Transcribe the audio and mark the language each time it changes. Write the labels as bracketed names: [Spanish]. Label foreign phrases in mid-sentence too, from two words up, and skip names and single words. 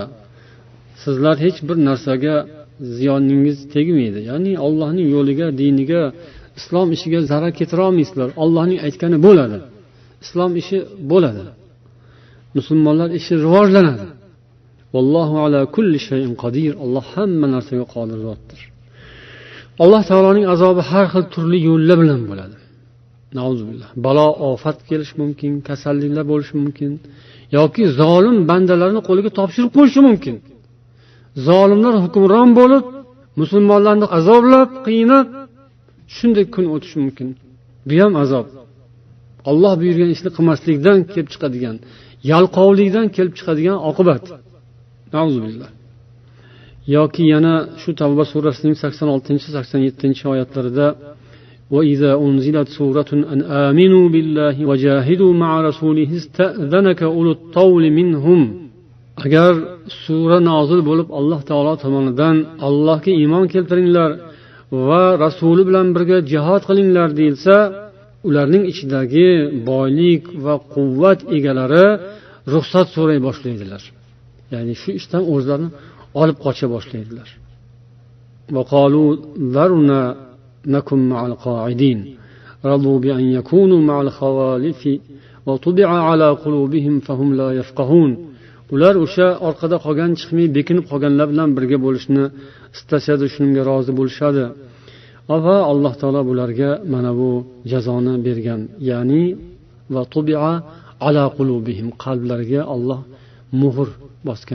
[Uzbek] Sizlar hech bir narsaga ziyoningiz tegmaydi. Ya'ni Allohning yo'liga, diniga, islom ishiga zarar keltira olmaysizlar. Allohning aytgani bo'ladi. Islom ishi bo'ladi. Musulmonlar ishi rivojlanadi. [Arabic] والله على كل شيء قدير. [Uzbek] Alloh hamma narsaga qodir zotdir. Alloh taoloning azobi har xil turli yo'llar bilan bo'ladi. Nauzubillah. Balo, ofat kelish mumkin, kasalliklar bo'lishi mumkin yoki zolim bandalarni qo'liga topshirib qo'yishi mumkin. Zolimlar hukmron bo'lib, musulmonlarni azoblab, qiynab, shunday kun o'tishi mumkin. Bu ham azob. Alloh buyurgan ishni qilmaslikdan kelib chiqadigan, yalqovlikdan kelib chiqadigan oqibat. [Arabic] Nauzubillah. [Uzbek] Yoki yana shu Tavba surasining 86-87-oyatlarida [Arabic] وإذا أنزلت سورة أن آمنوا بالله وجاهدوا مع رسوله استأذنك أولو الطول منهم. [Uzbek] Agar sura nozil bo'lib Alloh taolo tomonidan Allohga iymon keltiringlar va rasuli bilan birga jihad qilinglar deyilsa, ularning ichidagi boylik va quvvat egalari ruxsat so'ray boshlaydilar. Ya'ni shu ishdan o'zlarini olib qocha boshlaydilar. [Arabic] وقالوا ذرنا نكن مع القاعدين رضوا بأن يكونوا مع الخوالف وطبع على قلوبهم فهم لا يفقهون. [Uzbek] ular o'sha orqada qolgan, chiqmay bekinib qolganlar bilan birga bo'lishni istashadi, shunga rozi bo'lishadi. Va alloh taolo bularga mana bu jazoni bergan, ya'ni [Arabic] وطبع على قلوبهم, [Uzbek] qalblariga Alloh muhr bosgan.